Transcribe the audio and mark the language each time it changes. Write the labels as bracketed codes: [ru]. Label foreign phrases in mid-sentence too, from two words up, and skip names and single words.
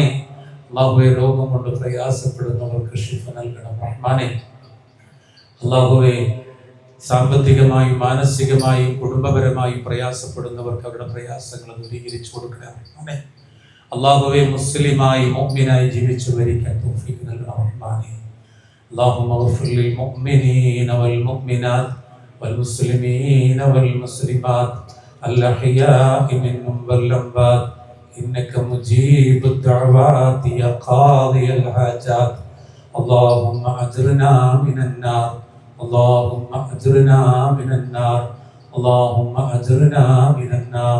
[ml] അള്ളാഹുവെ, രോഗം കൊണ്ട് പ്രയാസപ്പെടുന്നവർക്ക് ശിഫ നൽകണം റഹ്മാനെ. അള്ളാഹുവെ, സാമ്പത്തികമായും മാനസികമായും കുടുംബപരമായും പ്രയാസപ്പെടുന്നവർക്ക് അവരുടെ പ്രയാസങ്ങൾ ദൂരീകരിച്ചു കൊടുക്കണം റഹ്മാനെ. അള്ളാഹുവെ, മുസ്ലിമായി മുഅ്മിനായി ജീവിച്ചു മരിക്കാൻ തൗഫീഖ് നൽകണം റഹ്മാനെ. [ar] اللهم اغفر للمؤمنين والمؤمنات والمسلمين والمسلمات الأحياء منهم والأموات إنك مجيب الدعوات يا قاضي الحاجات. اللهم أجرنا من النار، اللهم أجرنا من النار، اللهم أجرنا من النار.